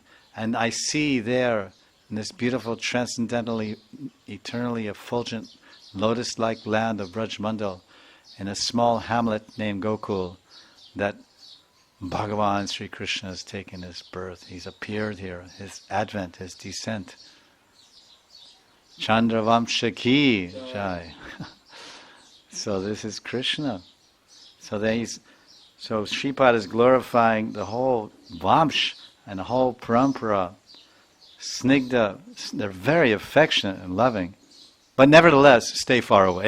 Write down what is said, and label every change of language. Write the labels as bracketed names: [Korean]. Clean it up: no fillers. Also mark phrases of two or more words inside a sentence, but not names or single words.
[English] And I see there, in this beautiful, transcendentally, eternally effulgent lotus-like land of Brajmandal, in a small hamlet named Gokul, that Bhagavan Sri Krishna has taken his birth. He's appeared here, his advent, his descent. [Hindi] Chandravamsha ki jai. [English] So this is Krishna. So Sripad is glorifying the whole Vamsh and the whole Parampara. Snigdha, they're very affectionate and loving, but nevertheless, stay far away.